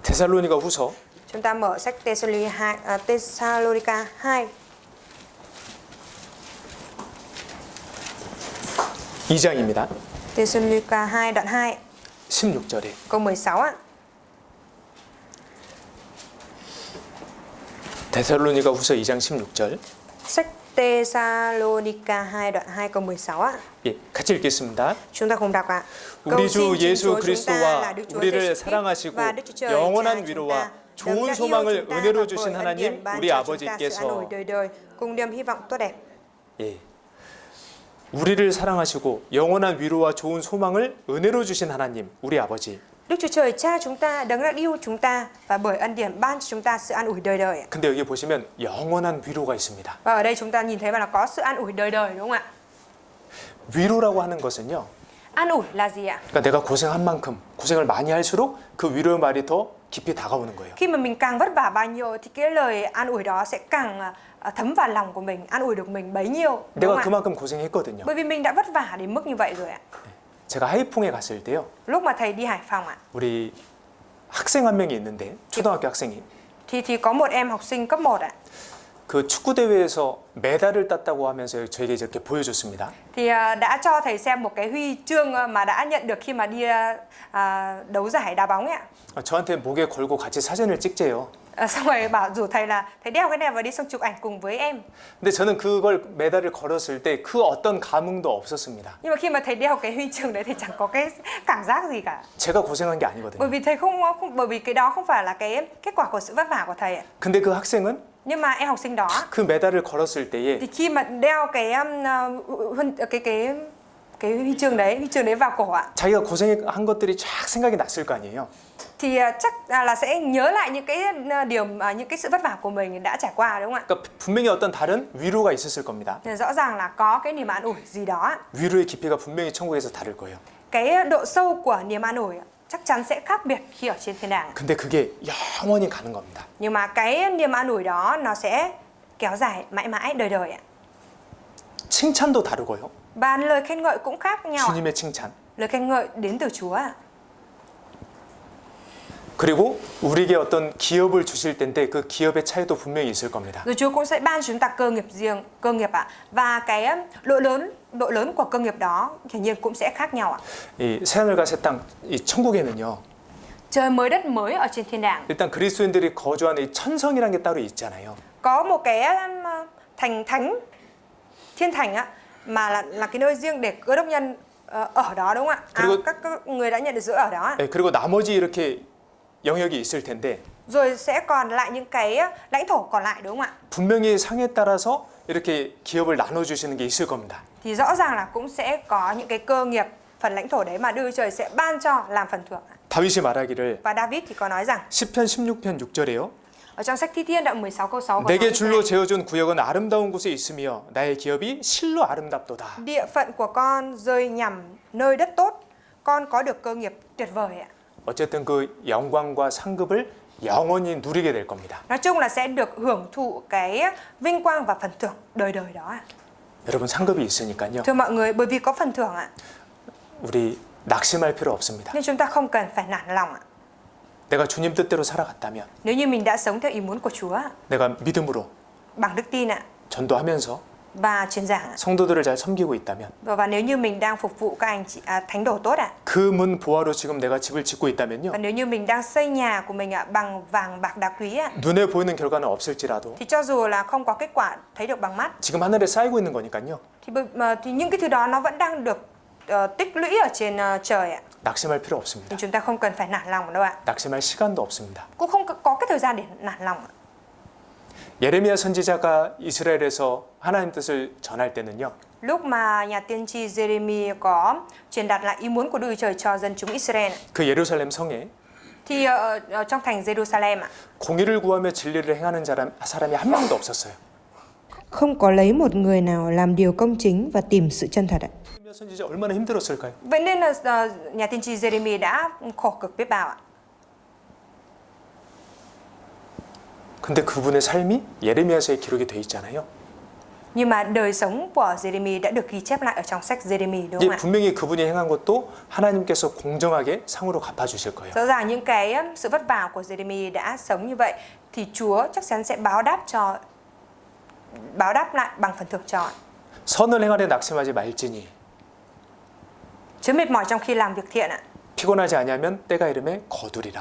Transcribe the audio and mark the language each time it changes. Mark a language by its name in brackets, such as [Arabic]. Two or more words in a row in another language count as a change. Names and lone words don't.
[Korean] 데살로니가 후서 [Vietnamese] Chúng ta mở sách Thessalonica 2 [Korean] 2장입니다. [Vietnamese] Thessalonica 2 đoạn 2 [Korean] 16절에 [Vietnamese] câu 16 ạ. [Korean] 데살로니가 후서 2장 16절. [Vietnamese] Sách Thessalonica 2 đoạn 2 câu 16 ạ. [Korean] 예, 같이 읽겠습니다. [Vietnamese] Chúng ta cùng đọc ạ. [Korean] 우리 주 [Vietnamese] Cầu xin [Korean] 예수 [Vietnamese] Chúa chúng ta là [Korean] 그리스도와 [Vietnamese] Đức Chúa [Korean] 우리를 [Vietnamese] Giêsu [Korean] 사랑하시고 [Vietnamese] và Đức Chúa Trời [Korean] 영원한 [Vietnamese] Cha chúng [Korean] 위로와 [Vietnamese] ta, [Korean] 좋은 [Vietnamese] đấng đã yêu [Korean] 소망을 [Vietnamese] chúng ta [Korean] 은혜로 [Vietnamese] và [Korean] 주신 [Vietnamese] bởi ân [Korean] 하나님 [Vietnamese] điển ban [Korean] 우리 [Vietnamese] cho chúng ta sự an ủi [Korean] 아버지께서 [Vietnamese] đời đời cùng niềm hy vọng tốt đẹp. [Korean] 예, 우리를 사랑하시고 영원한 위로와 좋은 소망을 은혜로 주신 하나님 우리 아버지. [Vietnamese] Đức Chúa Trời Cha chúng ta đấng đã yêu chúng ta và bởi ân điển ban cho chúng ta sự an ủi đời đời. [Korean] 근데 여기 보시면 영원한 위로가 있습니다. [Vietnamese] Và ở đây chúng ta nhìn thấy là có sự an ủi đời đời đúng không ạ? [Korean] 위로라고 하는 것은요. [Vietnamese] An ủi là gì ạ? [Korean] 그러니까 내가 고생한 만큼 고생을 많이 할수록 그 위로의 말이 더 깊이 다가오는 거예요. [Vietnamese] Khi mà mình càng vất vả bao nhiêu thì cái lời an ủi đó sẽ càng thấm vào lòng của mình, an ủi được mình bấy nhiêu. Đúng [Korean] 내가 [Vietnamese] không ạ? [Korean] 그만큼 고생했거든요. [Vietnamese] Bởi vì mình đã vất vả đến mức như vậy rồi ạ. [Korean] 제가 하이퐁에 갔을 때요. [Vietnamese] Lúc mà thầy đi Hải Phòng ạ, [Korean] 우리 학생 한 명이 있는데 초등학교 학생이 [Vietnamese] thì có một em học sinh cấp 1 ạ. [Korean] 그 축구 대회에서 메달을 땄다고 하면서 저에게 이렇게 보여줬습니다. [Vietnamese] Thì đã cho thầy xem một cái huy chương mà đã nhận được khi mà đi đấu giải đá bóng ấy ạ. [Korean] 저한테 목에 걸고 같이 사진을 찍재요. [Vietnamese] Xong rồi bảo rủ thầy là thầy đeo cái này và đi xong chụp ảnh cùng với em. [Korean] 근데 저는 그걸 메달을 걸었을 때 그 어떤 감흥도 없었습니다. [Vietnamese] Nhưng mà khi mà thầy đeo cái huy chương đấy thì chẳng có cái cảm giác gì cả. [Korean] 제가 고생한 게 [Vietnamese] Bởi [Korean] 아니거든요. [Vietnamese] vì thầy bởi vì cái đó không phải là cái kết quả của sự vất vả của thầy ạ. [Korean] 근데 그 학생은 [Vietnamese] Nhưng mà em học sinh đó [Korean] 그 메달을 걸었을 때에 [Vietnamese] thì khi mà đeo cái huy chương đấy vào cổ ạ, [Korean] 자기가 고생한 것들이 쫙 생각이 났을 거 아니에요. [Vietnamese] thì chắc là sẽ nhớ lại những cái điều những cái sự vất vả của mình đã trải qua đúng không ạ? [Korean] 그러니까 분명히 어떤 다른 위로가 있었을 겁니다. [Vietnamese] Thì rõ ràng là có cái niềm an ủi gì đó ạ. [Korean] 위로의 깊이가 분명히 천국에서 다를 거예요. [Vietnamese] Cái độ sâu của niềm an ủi chắc chắn sẽ khác biệt khi ở trên thiên đàng. [Korean] 근데 그게 영원히 가는 겁니다. [Vietnamese] Nhưng mà cái niềm an ủi đó nó sẽ kéo dài mãi mãi đời đời ạ. [Korean] 칭찬도 다르고요. [Vietnamese] Và lời khen ngợi cũng khác nhau ạ. [Korean] 주님의 칭찬. [Vietnamese] Lời khen ngợi đến từ Chúa ạ. [Korean] 그리고 우리에게 어떤 기업을 주실 텐데 그 기업의 차이도 분명히 있을 겁니다. [Vietnamese] Rồi Chúa cũng sẽ ban chúng ta cơ nghiệp riêng, cơ nghiệp ạ. Và cái độ lớn của cơ nghiệp đó hiển nhiên cũng sẽ khác nhau ạ. [Korean] 이 새하늘과 새 땅, 이 천국에는요. [Vietnamese] Trời mới đất mới ở trên thiên đàng. [Korean] 일단 그리스도인들이 거주하는 이 천성이라는 게 따로 있잖아요. [Vietnamese] Có một cái thành thánh, thiên thành á, mà là cái nơi riêng để cơ đốc nhân ở đó đúng không ạ? [Korean] 그리고- [Vietnamese] Các người đã nhận được sự ở đó ạ. [Korean] 네, 그리고 나머지 이렇게 영역이 있을 텐데 [Vietnamese] Rồi sẽ còn lại những cái lãnh thổ còn lại đúng không ạ? [Korean] 분명히 상에 따라서 이렇게 기업을 나눠주시는 게 있을 겁니다. [Vietnamese] Thì rõ ràng là cũng sẽ có những cái cơ nghiệp phần lãnh thổ đấy mà Đức Chúa Trời sẽ ban cho làm phần thưởng ạ. [Korean] 다윗이 말하기를 [Vietnamese] Và David thì có nói rằng [Korean] 시편 16편 6절에요. [Vietnamese] ở trong sách Thi Thiên đoạn 16 câu 6 có [Korean] 내게 [Vietnamese] nói như [Korean] 줄로 [Vietnamese] thế này. [Korean] 재어준 구역은 아름다운 곳에 있으며 나의 기업이 실로 아름답도다. [Vietnamese] Địa phận của con rơi nhằm nơi đất tốt, con có được cơ nghiệp tuyệt vời ạ. [Korean] 어쨌든 그 영광과 상급을 영원히 누리게 될 겁니다. [Vietnamese] Nói chung là sẽ được hưởng thụ cái vinh quang và phần thưởng đời đời đó ạ. [Korean] 여러분 상급이 있으니까요. [Vietnamese] Thưa mọi người, bởi vì có phần thưởng ạ, [Korean] 우리 낙심할 필요 없습니다. [Vietnamese] nên chúng ta không cần phải nản lòng ạ. [Korean] 내가 주님 뜻대로 살아갔다면 [Vietnamese] Nếu như mình đã sống theo ý muốn của Chúa ạ, [Korean] 내가 믿음으로 [Vietnamese] bằng đức tin ạ [Korean] 전도하면서 [Vietnamese] và truyền giảng ạ, [Korean] 성도들을 잘 섬기고 있다면 [Vietnamese] và nếu như mình đang phục vụ các anh chị thánh đồ tốt ạ, [Korean] 그 문 보화로 지금 내가 집을 짓고 있다면요. [Vietnamese] và nếu như mình đang xây nhà của mình ạ bằng vàng bạc đá quý ạ, [Korean] 눈에 보이는 결과는 없을지라도 [Vietnamese] thì cho dù là không có kết quả thấy được bằng mắt [Korean] 지금 하늘에 쌓이고 있는 거니까요. [Vietnamese] thì những cái thứ đó nó vẫn đang được tích lũy ở trên trời ạ. [Korean] 낙심할 필요 없습니다. [Vietnamese] Thì chúng ta không cần phải nản lòng đâu ạ. [Korean] 낙심할 시간도 없습니다. [Vietnamese] Cũng không có cái thời gian để nản lòng ạ. [Korean] 예레미야 선지자가 이스라엘에서 하나님 뜻을 전할 때는요. [Vietnamese] Lúc mà nhà tiên tri Jeremy có truyền đạt lại ý muốn của Đức Chúa Trời cho dân chúng Israel [Korean] 그 예루살렘 성에 [Vietnamese] thì ở trong thành Jerusalem ạ, [Korean] 공의를 구하며 진리를 행하는 사람이 한 명도 없었어요. [Vietnamese] không có lấy một người nào làm điều công chính và tìm sự chân thật ạ. [Korean] 예레미야 선지자 얼마나 힘들었을까요? [Vietnamese] Vậy nên là nhà tiên tri Jeremy đã khổ cực biết bao ạ. [Korean] 근데 그분의 삶이 예레미야서에 기록이 돼 있잖아요. [Vietnamese] Nhưng mà đời sống của Jeremy đã được ghi chép lại ở trong sách Jeremy đúng không [Korean] 예, [Vietnamese] ạ? [Korean] 분명히 그분이 행한 것도 하나님께서 공정하게 상으로 갚아주실 거예요. [Vietnamese] Rõ ràng những cái sự vất vả của Jeremy đã sống như vậy thì Chúa chắc chắn sẽ báo đáp lại bằng phần thưởng cho. [Korean] 선을 행하려 낙심하지 말지니 [Vietnamese] Chớ mệt mỏi trong khi làm việc thiện ạ. [Korean] 피곤하지 아니하면 때가 이르매 거두리라.